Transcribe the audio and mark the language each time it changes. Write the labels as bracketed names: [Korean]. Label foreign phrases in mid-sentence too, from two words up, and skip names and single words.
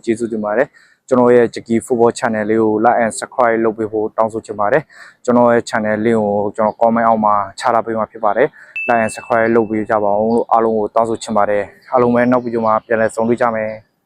[Burmese] ကျေးဇူးတင်ပါတယ်ကျွန်တော်ရဲ့ GK Football Channel လေးကို [English] like and subscribe [Burmese] လုပ်ပေးဖို့တောင်းဆိုချင်ပါတယ်ကျွန်တော်ရဲ့ channel လေးကိုကျွန်တော် comment အောက်မှာချထားပေးမှာဖြစ်ပါတယ် [English] like and subscribe [Burmese] လုပ်ပေးကြပါအောင်လို့အားလုံးကိုတောင်းဆိုချင်ပါတယ်အားလုံးပဲနောက်ဗီဒီယိုမှာပြန်လည်ဆုံတွေ့ကြမယ်